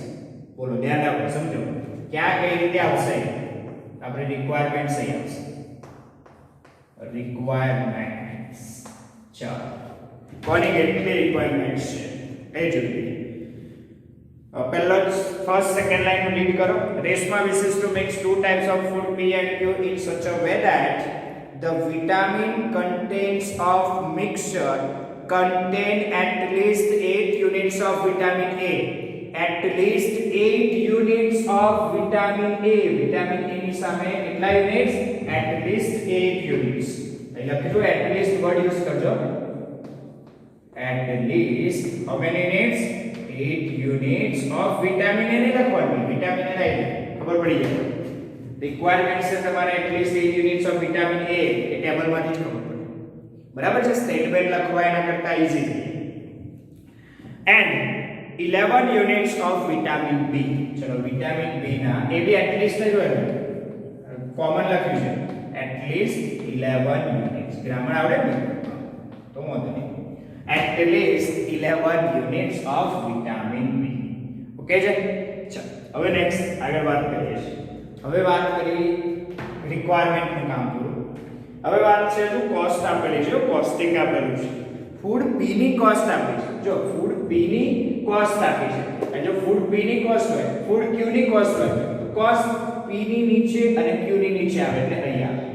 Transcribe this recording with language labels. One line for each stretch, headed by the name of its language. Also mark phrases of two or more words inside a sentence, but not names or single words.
Gujarati: બોલો ધ્યાન રાખો, સમજો ક્યાં કઈ રીતે આવશે. આપણે રિક્વાયરમેન્ટ સહી આવશે. રિક્વાયરમેન્ટ્સ. ચાલો કોની કેટલી રિક્વાયરમેન્ટ્સ છે એ જોઈએ. પહેલા
English: first second line read
Gujarati: કરો.
English: રેશમા wishes to mix 2 types of food P and Q in such a way that the vitamin contents of mixture contain at least 8 units of vitamin A. At least 8 units of vitamin A. Vitamin A
Gujarati: ની સામે કેટલા યુનિટ્સ?
English: At least 8 units.
Gujarati: અહીં લખીશું
English: at least word use
Gujarati: કરજો.
English: At least how many units? 8 units of vitamin A
Gujarati: ને લખવાનું.
English: vitamin A
Gujarati: લાઈ ખબર પડી જાય. રિક્વાયરમેન્ટ છે તમારે
English: at least 8 units of vitamin A.
Gujarati: એ ટેબલમાંથી જ ખબર પડે. બરાબર છે? સ્ટેટમેન્ટ લખવા એના કરતા ઈઝી છે.
English: And 11 units of vitamin B.
Gujarati: ચલો
English: vitamin B
Gujarati: ના એ બી
English: at least
Gujarati: જ હોય, કોમન લખ્યું છે
English: at least 11 units.
Gujarati: ગ્રામર આવડે ને તો વાંધો નહીં.
English: At least 11 units of vitamin B.
Gujarati: ઓકે છે? ચલો હવે નેક્સ્ટ આગળ વાત કરીએ છીએ. હવે વાત કરી રિક્વાયરમેન્ટ નું કામ પૂરું. હવે વાત છે તો કોસ્ટ આપેલી છે, કોસ્ટિંગ આપેલું છે.
English: food P
Gujarati: ની કોસ્ટ આપી છે. જો
English: food P
Gujarati: ની કોસ્ટ આપી છે અને જો
English: food P
Gujarati: ની કોસ્ટ હોય,
English: food Q
Gujarati: ની કોસ્ટ હોય તો કોસ્ટ પી ની નીચે અને ક્યુ ની નીચે આવે એટલે અહીં આવે.